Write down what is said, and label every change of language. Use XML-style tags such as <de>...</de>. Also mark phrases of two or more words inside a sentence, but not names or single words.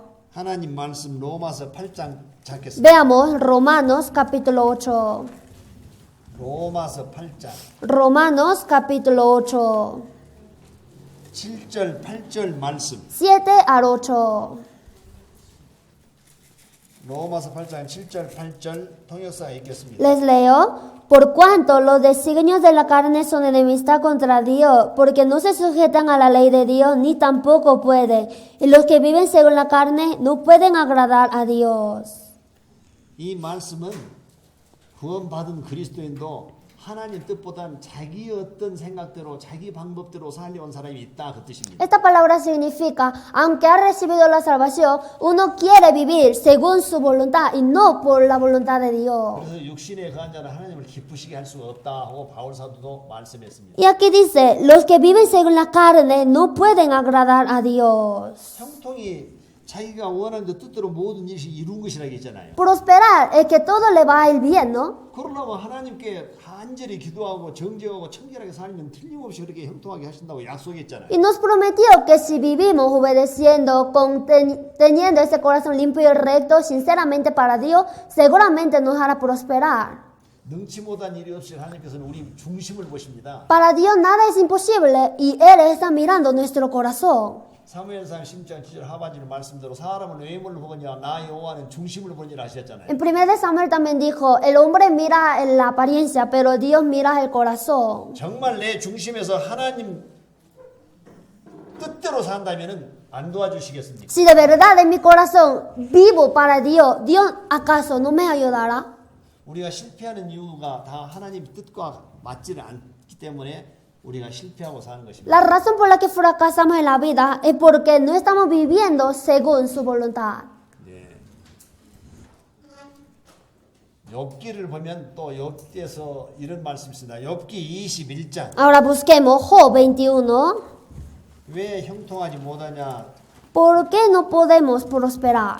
<ko>하나님 말씀 로마서 8장 찾겠습니다.</ko> <es>Veamos Romanos capítulo 8.</es> <ko>로마서 8장</ko> <es>Romanos capítulo 8.</es> <ko>7절 8절 말씀.</ko> <es>7 al 8.</es> <ko>로마서 8장 7절 8절 통역사 읽겠습니다.</ko> <es>Les leo. Por cuanto los designios de la carne son enemistad contra Dios, porque no se sujetan a la ley de Dios, ni tampoco pueden. Y los que viven según la carne no pueden agradar a Dios.</es> <ko>이 말씀은 구원받은 그리스도인도 하나님 뜻보단 자기 어떤 생각대로 자기 방법대로 살려온 사람이 있다 그 뜻입니다.</ko> <es>Esta palabra significa, aunque ha recibido la salvación, uno quiere vivir según su voluntad y no por la voluntad de Dios.</es> <ko>그래서 육신에 거한 자는 하나님을 기쁘시게 할 수가 없다 하고 바울 사도도 말씀했습니다.</ko> <es>Y aquí dice, los que viven según la carne no pueden agradar a Dios.</es> <ko>형통이 자기가 원하는 뜻대로 모든 일이 이룬 것이라고 했잖아요.</ko> <es>Prosperar es que todo le va a ir bien, ¿no?</es> <ko>그러려고 하나님께 간절히 기도하고 정죄하고 청결하게 살면 틀림없이 그렇게 형통하게 하신다고 약속했잖아요.</ko> <es>Y nos prometió que si vivimos obedeciendo, teniendo ese corazón limpio y recto, sinceramente para Dios, seguramente nos hará prosperar.</es> <ko>능치 못한 일이 없이 하나님께서는 우리 중심을 보십니다.</ko> <es>Para Dios nada es imposible y Él está mirando nuestro corazón.</es> <ko>사무엘상 10장 7절 하반절 말씀대로 사람은 외모를 보거니와 나 여호와는 중심을 보니라 하셨잖아요.</ko> <es>En 1 Samuel también dijo, el hombre mira la apariencia, pero Dios mira el corazón.</es> <ko>정말 내 중심에서 하나님 뜻대로 산다면은 안 도와주시겠습니까?</ko> <es>Si de verdad en mi corazón vivo para Dios, ¿Dios acaso no me ayudará?</es> <ko>우리가 실패하는 이유가 다 하나님 뜻과 맞지를 않기 때문에 우리가 실패하고 사는 것입니다.</ko> <es>La razón por la que fracasamos en la vida es porque no estamos viviendo según su voluntad.</es> <ko>네. 욥기를 보면 또 욥기에서 이런 말씀이 있습니다. 욥기 21장.</ko> <es>Ahora busquemos Job 21.</es> <ko>왜 형통하지 못하냐?</ko> <es>¿Por qué no podemos prosperar?</es>